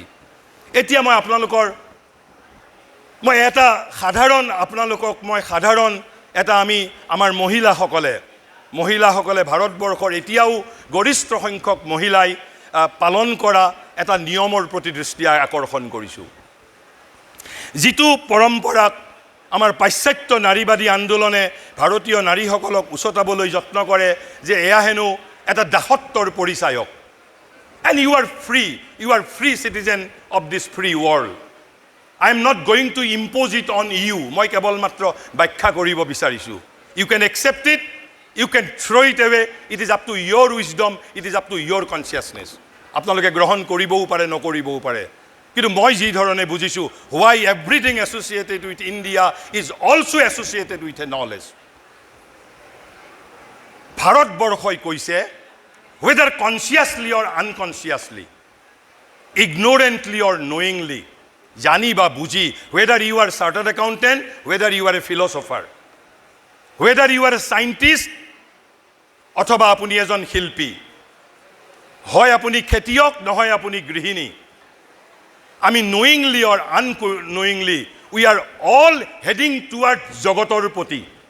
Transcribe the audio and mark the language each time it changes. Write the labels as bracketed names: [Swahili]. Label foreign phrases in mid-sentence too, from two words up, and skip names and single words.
[Assamese] এতিয়া মই সাধাৰণ এটা আমাৰ মহিলাসকলে ভাৰতবৰ্ষৰ এতিয়াও গৰিষ্ঠ সংখ্যক মহিলাই পালন কৰা এটা নিয়মৰ প্ৰতি দৃষ্টি আকৰ্ষণ কৰিছোঁ, যিটো পৰম্পৰাক আমাৰ পাশ্চাত্য নাৰীবাদী আন্দোলনে ভাৰতীয় নাৰীসকলক উচতাবলৈ যত্ন কৰে যে এয়া হেনো এটা দাসত্বৰ পৰিচায়ক। [English] And you are free citizen of this free world. I am not going to impose it on you. [Assamese] মই কেৱল মাত্ৰ ব্যাখ্যা কৰিব বিচাৰিছোঁ। [English] You can accept it, you can throw it away, it is up to your wisdom, it is up to your consciousness. [Assamese] আপোনালোকে গ্ৰহণ কৰিবও পাৰে, নকৰিবও পাৰে। কিন্তু মই যি ধৰণে বুজিছোঁ, [English] why everything associated with India is also associated with a knowledge. [Assamese] ভাৰতবৰ্ষই কৈছে [English] whether consciously or unconsciously, ignorantly or knowingly, [Assamese] জানি বা বুজি, [English] whether you are chartered accountant, whether you are a philosopher, whether you are a scientist [Assamese] অথবা আপুনি এজন শিল্পী, হয় আপুনি খেতিয়ক, নহয় আপুনি গৃহিণী, আমি [English] knowingly or unknowingly we are all heading towards [Assamese] জগতৰ প্ৰতি।